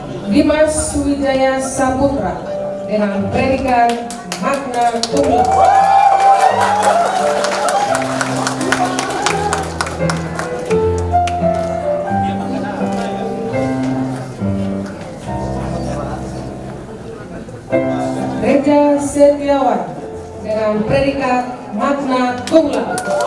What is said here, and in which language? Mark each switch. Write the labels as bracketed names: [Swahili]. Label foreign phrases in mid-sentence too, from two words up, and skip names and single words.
[Indonesian] Dimas Wijaya Saputra dengan predikat [Latin] magna cum laude. [Indonesian] Reja Setiawan dengan predikat [Latin] magna cum laude.